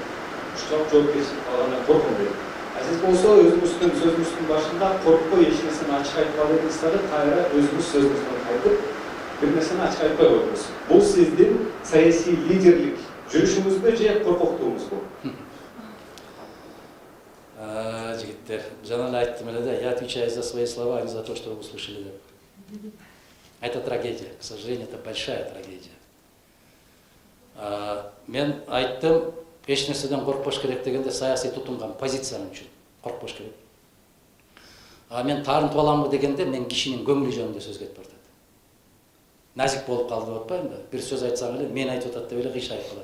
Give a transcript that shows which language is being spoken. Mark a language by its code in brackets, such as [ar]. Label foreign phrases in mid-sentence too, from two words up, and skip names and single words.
[ky] Ушунчалык жоопкерчилик алгандан корком деп. Сиз болсо өзүңүздүн сөзүңүздүн башында коркпой эч нерсени ачык айтпа дедиңиз дагы, кайра өзүңүз сөзүңүздөн кайтып бир нерсени ачык айтпай койдуңуз. Бул сиздин саясий лидерлик жүрүшүңүзбү же коркоктугуңузбу? Жигиттер, жана эле айттым эле да, [ru] я отвечаю за свои слова, а не за то, что вы услышали. Это трагедия, к сожалению, это большая трагедия. [ky] Мен айттым, эч нерседен коркпош керек дегенде саясий тутунган позициям үчүн коркпош керек. Мен таарынтып аламбы дегенде мен кишинин көңүлү жөнүндө сөз кетип атат. Назик болуп калды деп атпаймынбы? Бир сөз айтсаң эле мен айтып атат деп эле кыйшайып калат.